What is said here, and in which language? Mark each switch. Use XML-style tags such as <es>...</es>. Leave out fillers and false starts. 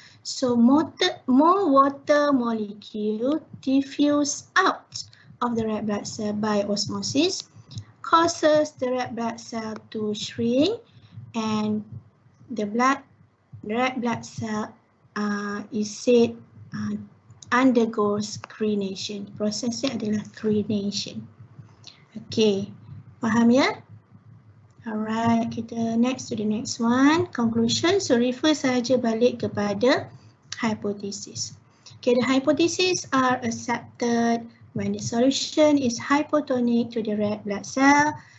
<en>So more water molecule diffuse out of the red blood cell by osmosis causes the red blood cell to shrink, and the red blood cell is said undergoes crenation.</en> <ms>Prosesnya adalah crenation. Okay, faham ya?</ms> <en>Alright, kita next to the next one. Conclusion.</en> <ms>So refer saja balik kepada hypothesis.</ms> <en>Okay, the hypotheses are accepted when the solution is hypotonic to the red blood cell.</en>